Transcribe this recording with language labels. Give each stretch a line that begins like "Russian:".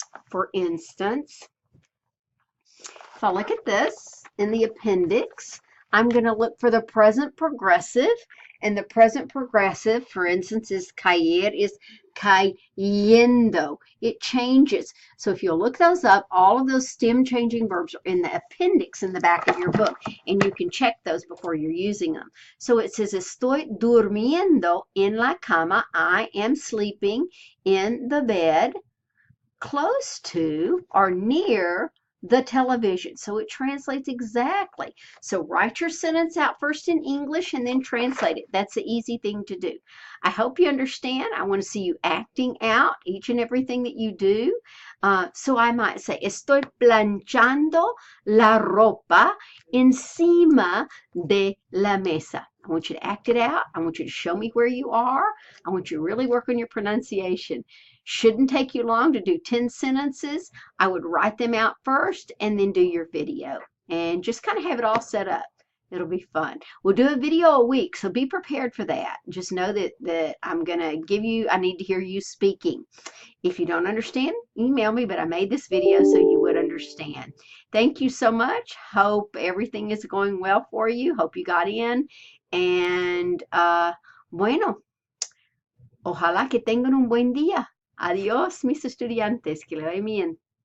English: For instance, if I look at this in the appendix, I'm going to look for the present progressive, and the present progressive, for instance, is caer, is cayendo. It changes. So if you'll look those up, all of those stem changing verbs are in the appendix in the back of your book, and you can check those before you're using them. So it says,
Spanish: estoy durmiendo en la cama.
English: I am sleeping in the bed close to or near the television. So it translates exactly. So write your sentence out first in English and then translate it. That's the easy thing to do. I hope you understand. I want to see you acting out each and everything that you do. So I might say,
Spanish: estoy planchando la ropa encima de la mesa.
English: I want you to act it out. I want you to show me where you are. I want you to really work on your pronunciation. Shouldn't take you long to do 10 sentences. I would write them out first and then do your video and just kind of have it all set up. It'll be fun. We'll do a video a week, so be prepared for that. Just know that I'm going to give you, I need to hear you speaking. If you don't understand, email me, but I made this video so you would understand. Thank you so much. Hope everything is going well for you. Hope you got in. And,
Spanish: bueno, ojalá que tengan un buen día. Adiós, mis estudiantes. Que le vaya bien.